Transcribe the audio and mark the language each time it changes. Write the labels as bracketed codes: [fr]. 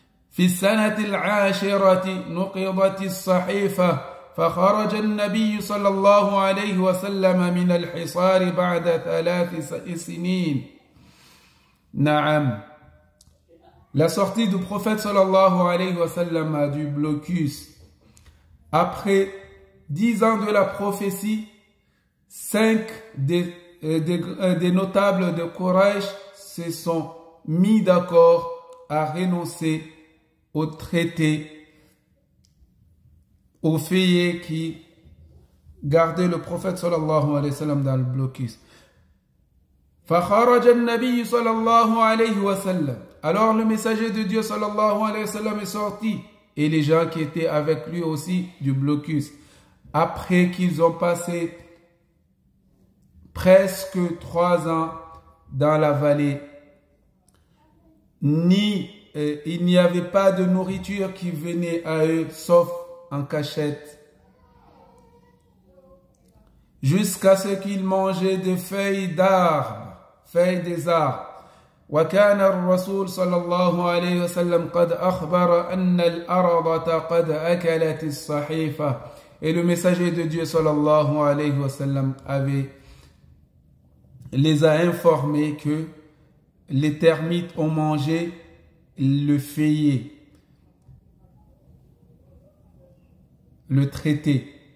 [ar] في السنة العاشرة نقضت الصحيفة فخرج النبي صلى الله عليه وسلم من الحصار بعد 3 سنين. نعم. [fr] La sortie du prophète sallallahu alayhi wa sallam du blocus. Après 10 ans de la prophétie, 5 des notables de Quraysh se sont mis d'accord à renoncer au traité, aux feuillets qui gardaient le prophète sallallahu alayhi wa sallam dans le blocus. [ar] فخرج النبي صلى الله عليه وسلم. [fr] Alors le messager de Dieu sallallahu alayhi wa sallam est sorti et les gens qui étaient avec lui aussi du blocus. Après qu'ils ont passé presque 3 ans dans la vallée, il n'y avait pas de nourriture qui venait à eux sauf en cachette, jusqu'à ce qu'ils mangeaient des feuilles d'arbres, feuilles des arbres. [ar] وكان الرسول صلى الله عليه وسلم قد أخبر أن الأرض قد أكلت الصحيفة. [fr] Et le messager de Dieu sallallahu alayhi wa sallam les a informés que les termites ont mangé le feuillet, le traité.